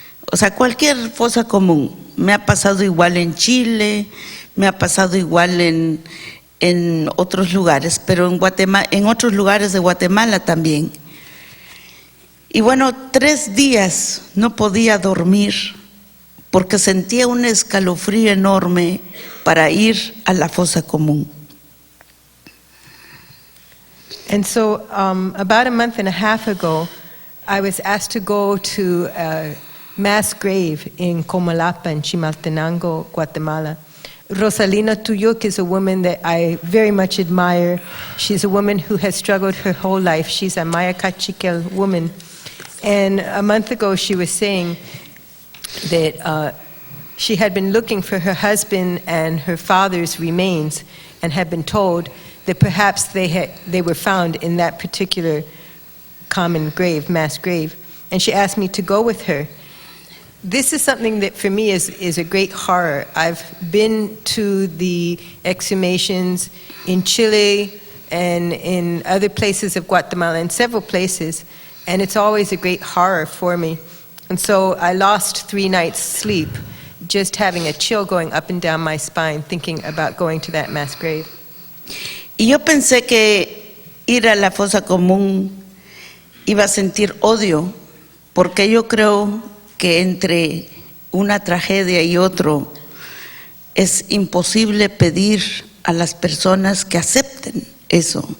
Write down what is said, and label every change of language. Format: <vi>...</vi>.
<es>O sea, cualquier fosa común. Me ha pasado igual en Chile, me ha pasado igual en otros lugares, pero en Guatemala, en otros lugares de Guatemala también. Y bueno, 3 días no podía dormir porque sentía un escalofrío enorme para ir a la fosa común.</es> <en>And so about a month and a half ago, I was asked to go to a mass grave in Comalapa, in Chimaltenango, Guatemala. Rosalina Tuyuk is a woman that I very much admire. She's a woman who has struggled her whole life. She's a Maya Cachiquel woman. And a month ago she was saying that she had been looking for her husband and her father's remains and had been told that perhaps they were found in that particular common grave, mass grave. And she asked me to go with her. This is something that for me is a great horror. I've been to the exhumations in Chile and in other places of Guatemala, in several places, and it's always a great horror for me. And so I lost 3 nights' sleep just having a chill going up and down my spine thinking about going to that mass grave.</en> <es>Y yo pensé que ir a la fosa común iba a sentir odio, porque yo creo que entre una tragedia y otro es imposible pedir a las personas que acepten eso.</es>